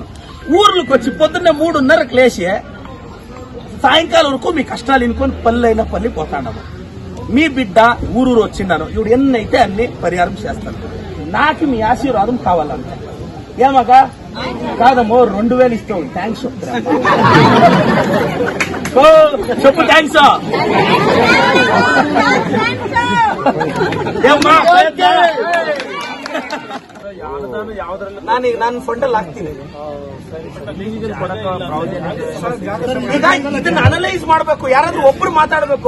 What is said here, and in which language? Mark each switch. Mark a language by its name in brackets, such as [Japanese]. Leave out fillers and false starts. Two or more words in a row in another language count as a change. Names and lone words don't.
[Telugu] ఊర్లకు వచ్చి పొద్దున్నే 3:30కి లేచి సాయంకాలం వరకు మీ కష్టాలు ఇనుకొని పల్లె పోతాను. మీ బిడ్డ ఊరు వచ్చిండాను. ఇప్పుడు ఎన్నైతే అన్ని పరిహారం చేస్తాను. నాకు మీ ఆశీర్వాదం కావాలంటే ఏమగా కాదమ్మో 2,000 ఇస్తాం. థ్యాంక్స్ చెప్పు. [Kannada] థ్యాంక్స్ ನಾನು ಫಂಡಲ್ಲಿ ಹಾಕ್ತೀನಿ. ಇದನ್ನ ಅನಲೈಸ್ ಮಾಡಬೇಕು. ಯಾರಾದ್ರೂ ಒಬ್ರು ಮಾತಾಡಬೇಕು.